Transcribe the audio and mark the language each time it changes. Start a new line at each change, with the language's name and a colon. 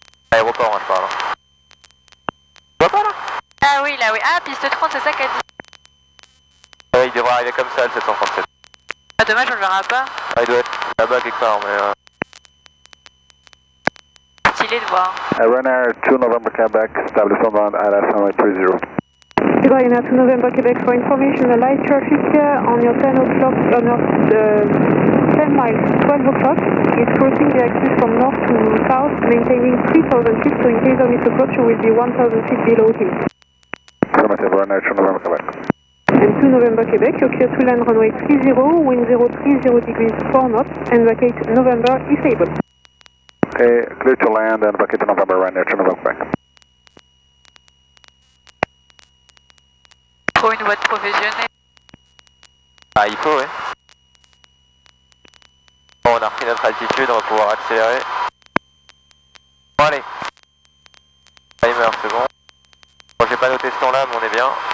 French: Aéroport moi je parle. Tu vois pas là? Ah oui là oui. Ah piste 30 c'est ça qu'a dit. Ouais, il devrait arriver comme ça le 737. Ah dommage on le verra pas. Ah il doit être là-bas quelque part mais... Stylé de voir.
English: Ryanair 2 November Quebec, establish on ground at SNY30. Ryanair 2 November Quebec, for information, a light traffic on your 10 o'clock, on your 10 miles, 12 o'clock. It's crossing the axis from north to south, maintaining 3,000 feet, so in case of misapproach you will be 1,000 feet below him. Affirmative, Ryanair 2 November Quebec. And 2 November Quebec, you're clear to land runway 30, wind 030 degrees 4 knots, and vacate November if able. Okay, clear to land and vacate to November, Ryanair 2 November Quebec.
French: Pour une boîte professionnelle. Ah il faut ouais. Bon on a repris notre altitude, on va pouvoir accélérer. Bon allez. Timer c'est bon. Bon j'ai pas noté ce temps là mais on est bien.